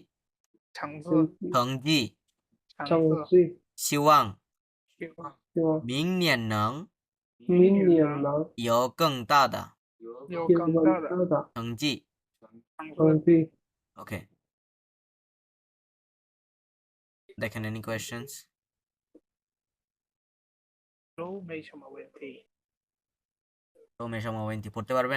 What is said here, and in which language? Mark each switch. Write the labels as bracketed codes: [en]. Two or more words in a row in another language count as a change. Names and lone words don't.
[zh] 成绩，希望希望明年能有更大的有更大的成绩。成绩。 [en] Okay. দেখেন any questions? [zh] 都没什么问题。 [bn] তো [zh] 没什么问题 [bn] পড়তে পারবেন?